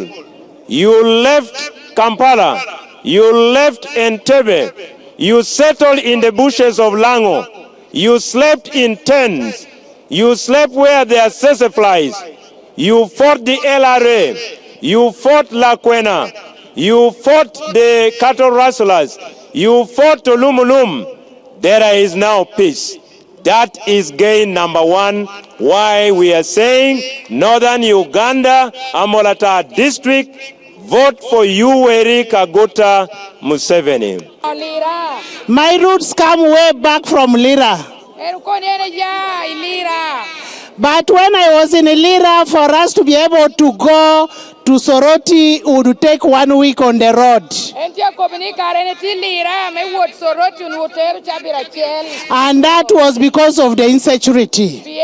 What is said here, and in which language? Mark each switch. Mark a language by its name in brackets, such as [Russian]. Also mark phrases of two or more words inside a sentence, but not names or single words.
[English] You left Kampala, you left Entebbe, you settled in the bushes of Lango, you slept in tents, you slept where there are seseflies, you fought the LRA, you fought Lakwena, you fought the cattle rustlers, you fought Tolumulum. There is now peace. That is gain number 1, why we are saying Northern Uganda, Amolatar District, vote for Yoweri Kaguta Museveni. My roots come way back from Lira. But when I was in Lira, for us to be able to go to Soroti, would take 1 week on the road. And that was because of the insecurity.